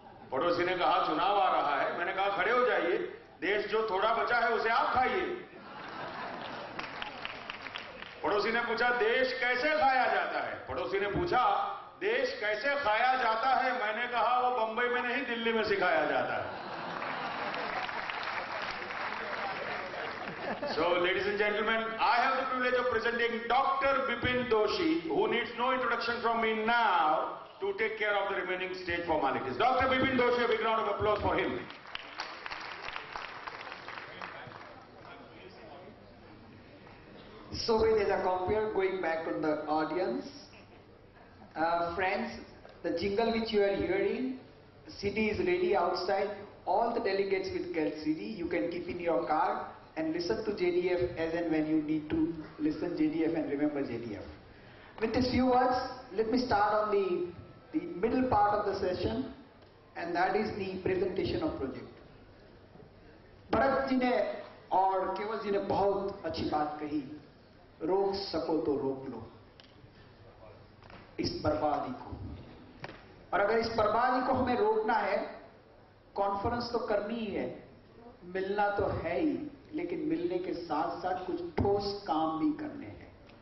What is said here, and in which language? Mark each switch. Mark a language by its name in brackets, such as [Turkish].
[Hindi] पड़ोसी ने कहा चुनाव आ रहा है, मैंने कहा खड़े हो जाइए, देश जो थोड़ा बचा है उसे आप खाइए। पड़ोसी ने पूछा देश कैसे खाया जाता है, पड़ोसी ने पूछा देश कैसे खाया जाता है, मैंने कहा वो बंबई में नहीं दिल्ली में सिखाया जाता है। [English] So, ladies and gentlemen, I have the privilege of presenting Dr. Bipin Doshi, who needs no introduction from me now to take care of the remaining stage formalities. Dr. Bipin Doshi, a big round of applause for him. So there's a compare going back to the audience. Friends, the jingle which you are hearing, CD is ready outside. All the delegates will get CD. You can keep in your car and listen to JDF as and when you need to listen JDF and remember JDF. With these few words, let me start on the middle part of the session, and that is the presentation of project. [Hindi] Bharat ji ने और केवल जी ने बहुत अच्छी बात कही, रोक सको तो रोक लो इस बर्बादी को। और अगर इस बर्बादी को हमें रोकना है, कॉन्फ्रेंस तो करनी ही है, मिलना तो है ही, लेकिन मिलने के साथ साथ कुछ ठोस काम भी करने हैं।